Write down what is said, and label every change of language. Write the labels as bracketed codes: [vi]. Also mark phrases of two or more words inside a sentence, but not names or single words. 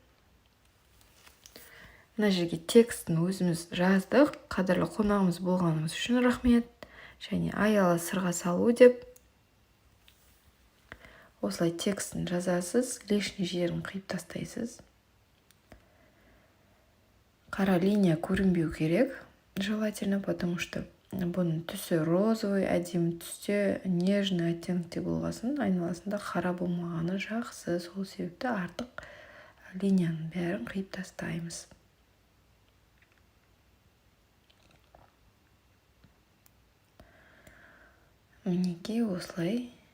[kk] Мына жерге текстін өзіміз жаздық. Қадірлі қонағымыз болғанымыз үшін рахмет. Және аялы сырға салу деп. Осылай текстін жазасыз, лишний жерін қиып тастайсыз. Қара линия көрінбеу керек, [ru] желательно, потому что [kk] бұның түсі розовый, әдемі түсте, нежный оттенкте болғасын, айналасында қара болмағаны жақсы, сол себепті артық линияның бәрін қиып тастаймыз. Мінекей осылай.